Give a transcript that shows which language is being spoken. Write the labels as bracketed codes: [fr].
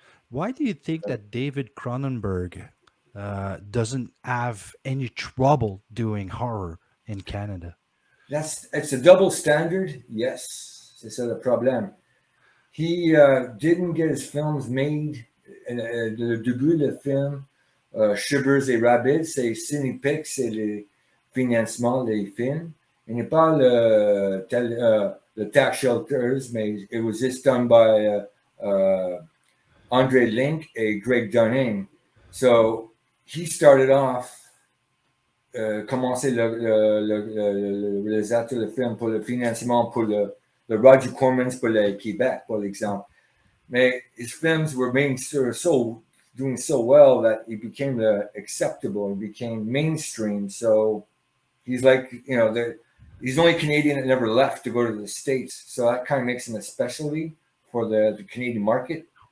[en] Why do you think that David Cronenberg doesn't have any trouble doing horror in Canada? It's a double standard, yes. [fr] C'est ça le problème. [en] He didn't get his films made. [fr] Le début du film, Shivers et Rabbits, c'est Cinepix, c'est le financement des films. Il n'est pas [en] the tax shelters, [fr] mais [en] it was just done by Andre Link and Greg Dunning. So he started off [fr] commencer le réalisateur de film pour le financement pour le Roger Cormans pour le Québec, par exemple. Mais [en] his films were doing so well that it became acceptable, it became mainstream. So he's like, he's the only Canadian that never left to go to the States. So that kind of makes him a specialty for the Canadian market.